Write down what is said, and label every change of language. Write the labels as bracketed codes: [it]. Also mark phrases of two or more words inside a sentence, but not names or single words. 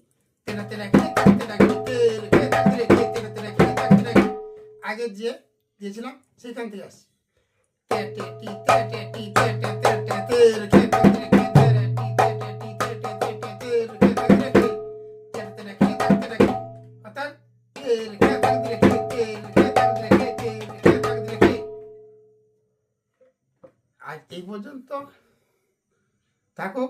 [bn] তেটে তেটে খিটি তাক তেটে খিটি। তের খেতাক দীর্ঘি। তেটে তেটে খিটি তাক তেটে খিটি। আগে যে দিয়েছিলাম সেখান থেকে আসছে। তেটে টি তেটে টি তেটে তেটে তের খেতাক দীর্ঘি। ধেরে টি তেটে টি তেটে তেটে তের খেতাক দীর্ঘি। তেটে তেটে খিটি তাক তেটে খিটি। অর্থাৎ তের খেতাক দীর্ঘি। তের খেতাক দীর্ঘি। তের খেতাক দীর্ঘি। আজ এই পর্যন্ত থাকুক।